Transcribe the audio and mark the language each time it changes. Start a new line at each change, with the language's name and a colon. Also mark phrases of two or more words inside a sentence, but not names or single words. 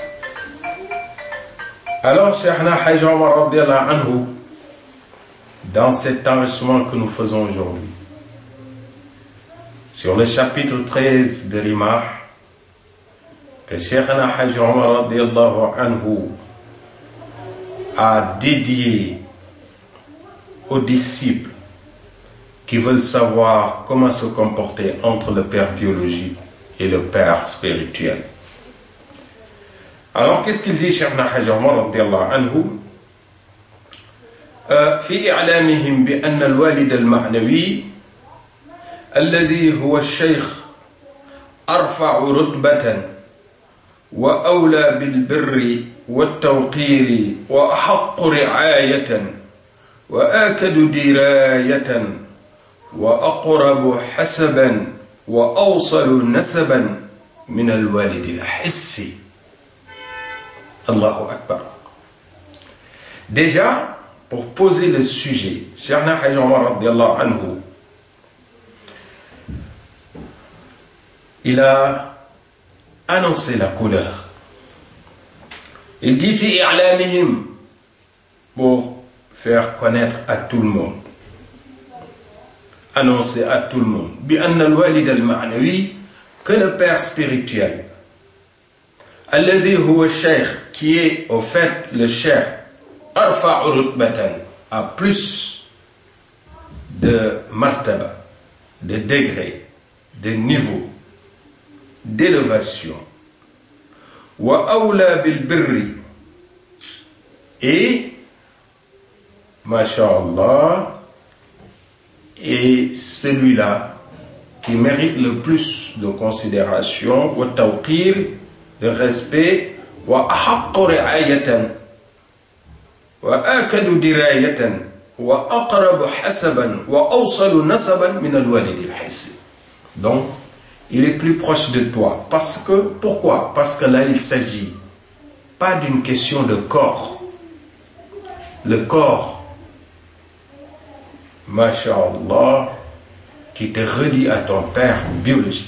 French: Alors, Cheikhna Hajj Omar
Arabic: رضي الله عنه,
French: dans cet enrichissement que nous faisons aujourd'hui, sur le chapitre 13 de Rimah, que Cheikhna Hajj Omar
Arabic: رضي الله عنه
French: a dédié aux disciples qui veulent savoir comment se comporter entre le père biologique et le père spirituel. Alors, qu'est-ce qu'il dit, Cheikhna Hajj Omar
Arabic: رضي الله عنه? في إعلامهم بأن الوالد المعنوي الذي هو الشيخ أرفع رتبة وأولى بالبر والتوقير وأحق رعاية وآكد دراية وأقرب حسبا وأوصل نسبا من الوالد الحسي. الله أكبر.
French: Déjà, pour poser le sujet, Cheikhna Hajj Omar
Arabic: رضي الله عنه,
French: il a annoncé la couleur. Il dit
Arabic: في إعلامهم,
French: pour faire connaître à tout le monde, annoncer à tout le monde,
Arabic: بأن الوالد المعنوي,
French: que le père spirituel,
Arabic: الذي هو شيخ,
French: qui est au fait le cheikh,
Arabic: أرفع رتبة,
French: à plus de martaba, de degré, de niveau, d'élévation,
Arabic: وأولى بالبر,
French: et masha'Allah, et celui-là qui mérite le plus de considération,
Arabic: وتوقير,
French: de respect,
Arabic: وأحق رعاية وآكد دراية وأقرب حسبا وأوصل نسبا من الوالد الحسي.
French: Donc, il est plus proche de toi. Parce que, pourquoi? Parce que là, il s'agit pas d'une question de corps. Le corps, masha'Allah, qui te relie à ton père biologique.